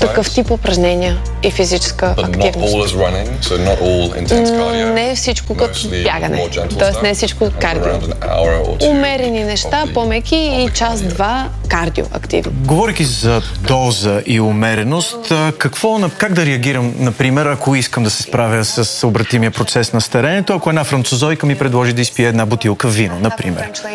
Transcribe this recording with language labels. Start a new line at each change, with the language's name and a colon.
Bulgarian: Такъв тип упражнения и физическа активност.
English: But not all is running, so not all intense cardio.
Bulgarian: Не е всичко като бягане. Тоест не е всичко кардио. Умерени неща, по-меки и час-два кардио активно. Говорейки за доза и умереност. Как да реагирам, например, ако искам да се справя с обратимия процес на стареенето, ако една французойка ми предложи да изпие една бутилка вино, например?